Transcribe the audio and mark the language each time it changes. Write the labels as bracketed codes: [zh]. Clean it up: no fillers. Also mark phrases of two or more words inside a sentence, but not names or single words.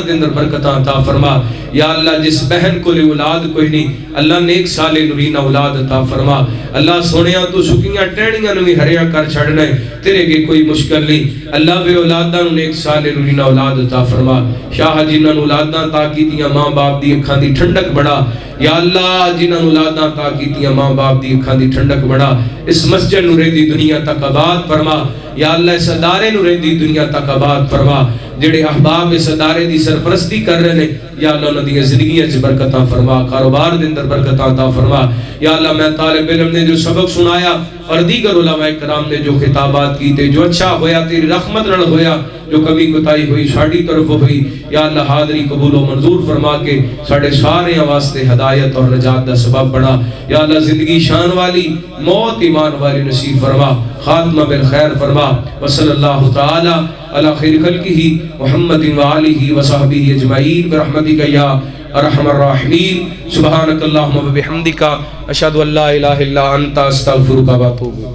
[pa] دے اندر برکتاں عطا فرما یا اللہ جس بہن کو لے اولاد کوئی نہیں اللہ نیک سالے نورینہ اولاد عطا فرما اللہ سونیاں تو سکیاں ٹہنیاں نوی ہریاں کر چھڑنے تیرے کے کوئی مشکل نہیں اللہ بے اولاداں نو نیک سالے نورینہ اولاد عطا فرما شاہ جنہاں اولاداں تاکیتیاں ماں باپ دی اکھاں دی ٹھنڈک بڑھا یا اللہ جنہاں اولاداں تاکیتیاں ماں باپ دی اکھاں دی ٹھنڈک بڑھا اس مسجد نو رہندی دنیا تک آباد فرما یا اللہ اس ادارے نو رہندی دنیا تک آباد فرما جڑے احباب اس ادارے دی سرپرستی کر رہے ہیں یا اللہ انہاں دی زندگیاں وچ برکتاں فرما کاروبار دے اندر برکتاں عطا فرما یا اللہ میں طالب علم نے جو سبق سنایا اور دیگر علماء کرام نے جو خطابات کیتے جو اچھا ہویا تیری رحمت نال ہویا جو کمی کوتاہی ہوئی ساڈی طرف ہوئی یا اللہ حاضری قبول و منظور فرما کے ساڈے سارے واسطے ہدایت اور نجات دا سبب بنا یا اللہ زندگی شان والی موت ایمان والی نصیب فرما خاتمہ بالخیر فرما [ar] وصلی اللہ تعالی علی خیر خلقہ محمد وآلہ وصحبہ اجمعین برحمتک یا ارحم الراحمین سبحانک اللہم وبحمدک اشہد ان لا الہ الا انت استغفرک و اتوب الیک